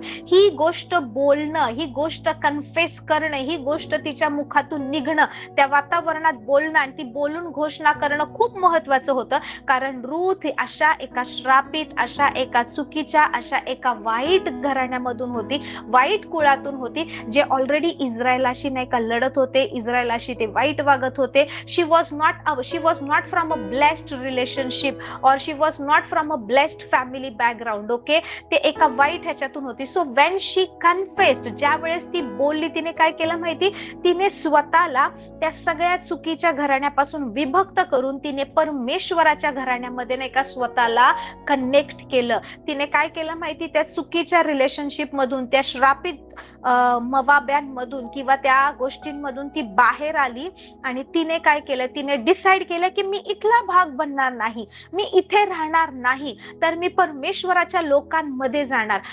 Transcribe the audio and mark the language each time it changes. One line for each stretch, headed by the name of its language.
Marathi: ही गोष्ट बोलणं, ही गोष्ट कन्फेस करणं, ही गोष्ट तिच्या मुखातून निघणं, त्या वातावरणात बोलणं आणि ती बोलून घोषणा करणं खूप महत्वाचं होतं. कारण रूथ अशा एका श्रापित, अशा एका चुकीच्या, अशा एका वाईट घराण्यामधून होती, वाईट कुळातून होती, जे ऑलरेडी इस्रायलाशी नाही का लढत होते, इस्रायलाशी ते वाईट वागत होते.
English: she was not from a blessed relationship or she was not from a blessed family background.
Marathi: Okay, ते एका वाईट ह्याच्यातून होती. सो
English: when she confessed,
Marathi: ज्या वेळेस ती बोलली, तिने काय केलं माहिती, तिने स्वतःला त्या सगळ्या चुकीच्या घराण्यापासून विभक्त करून तिने परमेश्वराच्या घराण्यामध्ये नाही का स्वतःला कनेक्ट केलं. तिने काय केलं माहिती, त्या चुकीच्या रिलेशनशिप मधून, त्या श्रापित मवाब्यांमधून किंवा त्या गोष्टींमधून ती बाहेर आली आणि तिने काय केलं, तिने डिसाइड केलं की मी इथला भाग बनणार नाही, मी इथे राहणार नाही, तर मी परमेश्वराच्या लोकांमध्ये जाणार.